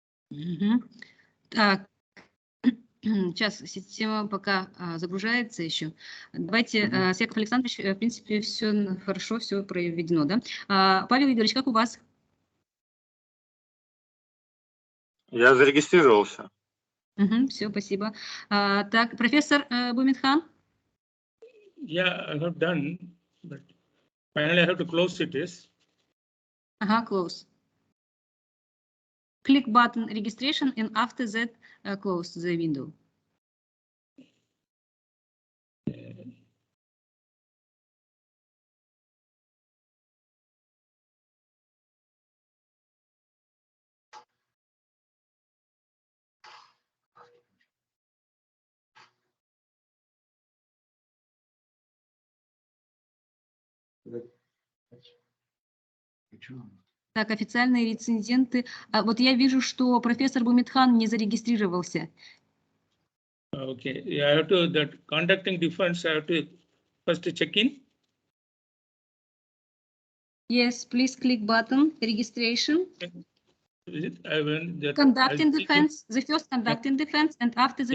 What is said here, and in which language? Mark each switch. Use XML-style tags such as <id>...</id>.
<ru>Угу. Так. Сейчас система пока загружается еще. Давайте, Яков Александрович, в принципе, все хорошо, все проведено, да? Павел Игоревич, как у вас? Я зарегистрировался. Все, спасибо. Так, профессор Бумитхан?</ru> <en>Yeah, I have done, but finally I have to close it. Yes.</en> <ru>Ага, close.</ru> <en>Click button registration and after that close the window.</en> <ru>Так, официальные рецензенты. А вот я вижу, что профессор Бумитхан не зарегистрировался.</ru> <en>Okay, I have to, that conducting defense, I have to first check in. Yes, please click button, registration. Is it? I went that. Conducting I'll click it. defense, the first conducting defense, and after that</en>